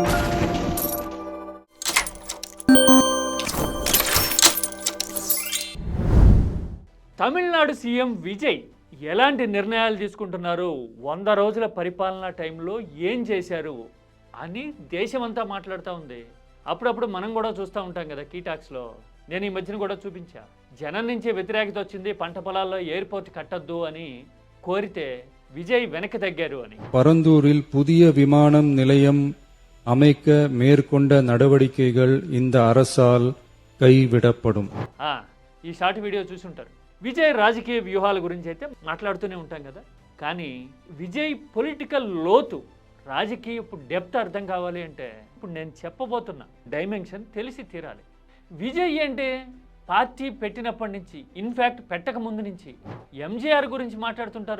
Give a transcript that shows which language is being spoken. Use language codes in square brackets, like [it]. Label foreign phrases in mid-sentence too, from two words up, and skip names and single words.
[te] తమిళనాడు సీఎం విజయ్ ఎలాంటి నిర్ణయాలు తీసుకుంటున్నారు, 100 రోజుల పరిపాలనా టైంలో ఏం చేశారు అని దేశమంతా మాట్లాడుతూ ఉంది. అప్పుడప్పుడు మనం కూడా చూస్తూ ఉంటాం కదా కీటాక్స్లో. నేను ఈ మధ్యన కూడా చూపించా. జనం నుంచి వ్యతిరేకత వచ్చింది, పంట పొలాల్లో ఎయిర్పోర్ట్ కట్టద్దు అని కోరితే విజయ్ వెనక్కి తగ్గారు అని. [ta] பரந்தூரில் புதிய விமானம் நிலையம் அமைக்க மேற்கொண்ட நடவடிக்கைகள் இந்த அரசால் கைவிடப்படும். [te] ఈ షార్ట్ వీడియో చూసి ఉంటారు. విజయ్ రాజకీయ వ్యూహాల గురించి అయితే మాట్లాడుతూనే ఉంటాం కదా. కానీ విజయ్ పొలిటికల్ లోతు, రాజకీయపు డెప్త్ అర్థం కావాలి అంటే ఇప్పుడు నేను చెప్పబోతున్న డైమెన్షన్ తెలిసి తీరాలి. విజయ్ అంటే పార్టీ పెట్టినప్పటి నుంచి, ఇన్ఫ్యాక్ట్ పెట్టక ముందు నుంచి ఎంజీఆర్ గురించి మాట్లాడుతుంటారు.